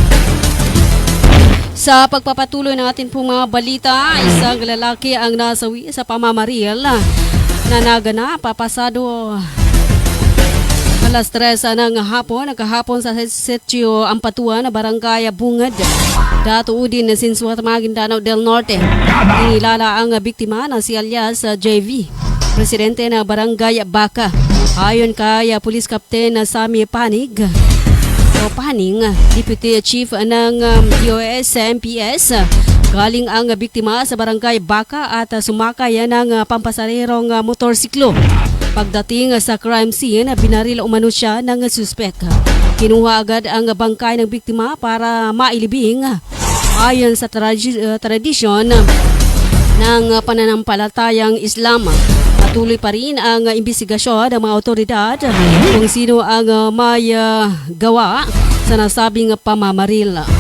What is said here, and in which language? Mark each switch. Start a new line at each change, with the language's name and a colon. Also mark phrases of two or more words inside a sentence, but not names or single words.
Filipino: Sa pagpapatuloy ng atin pong mga balita, isang lalaki ang nasawi sa pamamaril na naganap papasado alas 3 ng hapon, kahapon sa Setio Ampatuan, Barangay Bungad, Dato Udin na Sinsuat Maguindanao del Norte. Inilala ang biktima na si alias JV, presidente na Barangay Baka. Ayon kay Police Captain Sammy Paning, Deputy Chief ng DOS MPS, galing ang biktima sa Barangay Baka at sumakay ng pampasarerong motorsiklo. Pagdating sa
English: crime scene,
Filipino: binaril umano siya ng suspek. Kinuha agad ang bangkay ng biktima para mailibing. Ayon sa tradisyon ng pananampalatayang Islam, patuloy pa rin ang imbestigasyon ng mga otoridad kung sino ang may gawa sa nasabing pamamaril.